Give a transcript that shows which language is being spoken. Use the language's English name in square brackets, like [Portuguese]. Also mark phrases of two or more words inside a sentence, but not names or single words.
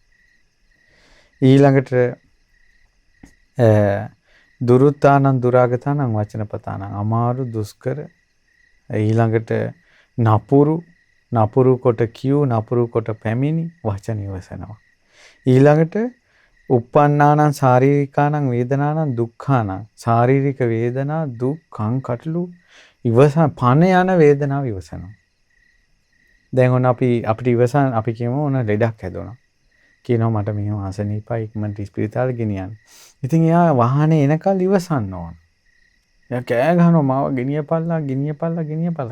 [Sinhala] ඊළඟට [Pali] දුරුත්තානං දුරාගතානං වචනපතානං [Sinhala] අමාරු දුෂ්කර ඊළඟට නපුරු කොට කියූ නපුරු කොට පැමිණි වචන ඉවසනවා. ඊළඟට [Pali] uppannānaṁ sāririkānaṁ වේදනානං දුක්ඛානං [Sinhala] ශාරීරික වේදනා දුක්ඛං කටළු ඉවසන පණ යන වේදනාව ඉවසනවා. දැන් ඔන්න අපිට ඉවසන අපි කියමු ඔන්න ලෙඩක් හැදුණා. කියනවා මට මෙහෙම අසනීපයි ඉක්මනට ස්පිරිතාලෙ ගෙනියන්න. ඉතින් එයා වාහනේ එනකල් ඉවසන්න ඕන. එයා කෑ ගහනවා මාව ගෙනියපල්ලා කියලා.